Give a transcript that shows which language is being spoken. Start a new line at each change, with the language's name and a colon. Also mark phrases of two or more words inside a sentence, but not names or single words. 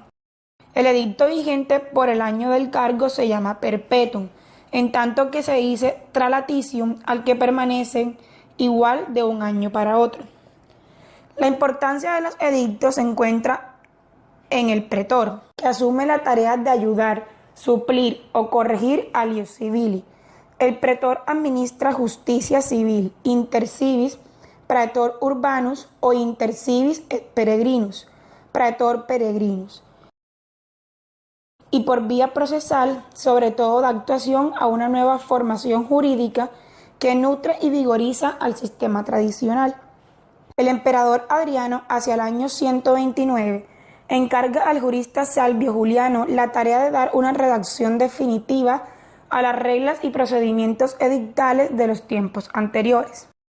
Spanish: El edicto vigente por el año del cargo se llama perpetuum, en tanto que se dice tralaticium al que permanecen igual de un año para otro. La importancia de los edictos se encuentra en el pretor, que asume la tarea de ayudar, suplir o corregir al
Latin: ius civili.
Spanish: El pretor administra justicia civil,
Latin: inter civis, praetor urbanus o inter civis et peregrinus, praetor peregrinus.
Spanish: Y por vía procesal, sobre todo da actuación a una nueva formación jurídica que nutre y vigoriza al sistema tradicional. El emperador Adriano, hacia el año 129, encarga al jurista Salvio Juliano la tarea de dar una redacción definitiva a las reglas y procedimientos edictales de los tiempos anteriores.